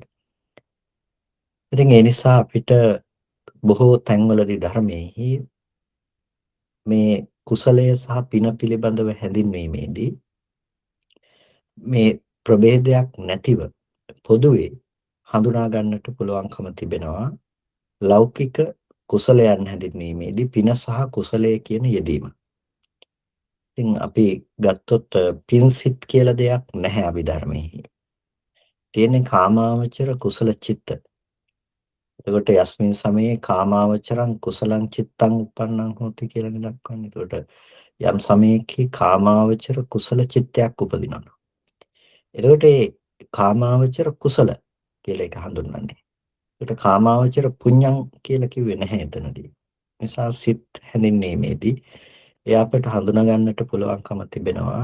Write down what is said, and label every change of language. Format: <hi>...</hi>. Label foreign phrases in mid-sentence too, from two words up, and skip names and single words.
<si>ඉතින් ඒ නිසා අපිට බොහෝ තැන්වලදී ධර්මයේහි මේ කුසලය සහ පින පිළිබඳව හැඳින්වීමේදී මේ ප්‍රභේදයක් නැතිව පොදුවේ හඳුනා ගන්නට පුළුවන්කම තිබෙනවා ලෞකික කුසලයන් හැඳින්වීමේදී පින සහ කුසලය කියන යෙදීම. ඉතින් අපි ගත්තොත් පින්සිට කියලා දෙයක් නැහැ අභිධර්මයේ. තියෙන්නේ කාමාවචර කුසල චිත්ත.</si> <pi>එතකොට යස්මින් සමයේ කාමාවචරං කුසලං චිත්තං උප්පන්නං හෝති</pi> <si>කියලා දක්වන්නේ. එතකොට යම් සමයකී කාමාවචර කුසල චිත්තයක් උපදිනවා. එතකොට ඒ කාමාවචර කුසල කියලා එක හඳුන්වන්නේ. ඒකට</si> <pi>කාමාවචර පුඤ්ඤං</pi> <si>කියලා කිව්වේ නැහැ එතනදී. නිසා සිත් හැඳින්වීමේදී එය අපට හඳුනා ගන්නට පුළුවන්කම තිබෙනවා.</si>